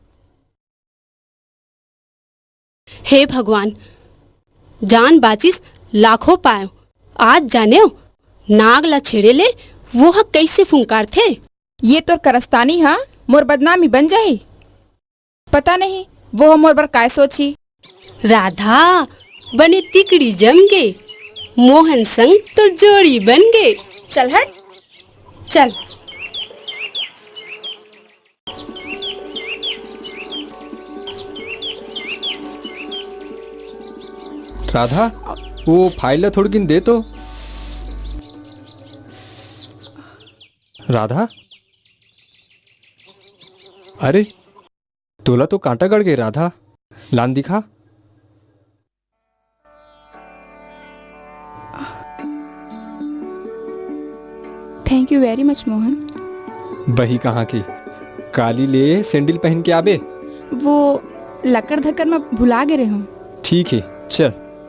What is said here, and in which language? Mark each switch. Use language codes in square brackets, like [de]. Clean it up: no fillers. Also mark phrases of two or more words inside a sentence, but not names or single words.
[hne] हे भगवान, जान बाचिस लाखों पायो। आज जाने नाग ला छेड़े ले वो हा कैसे फुंकार थे। ये तो करस्तानी हा मोर बदनामी बन जाही। पता नहीं वो मोर बर काय सोची। राधा बने तिकड़ी जम गे, मोहन संग तो जोड़ी बन गे। चल हट, चल। राधा वो फाइल थोड़ी किन दे तो। राधा, अरे तोला तो कांटा गड़ गए। राधा लान दिखा। [en] thank you very much मोहन। [hne] बही कहाँ की? काली ले सैंडल पहन के आबे। वो लकड़ धक्कर में भुला गे रहे हूँ। ठीक है चल।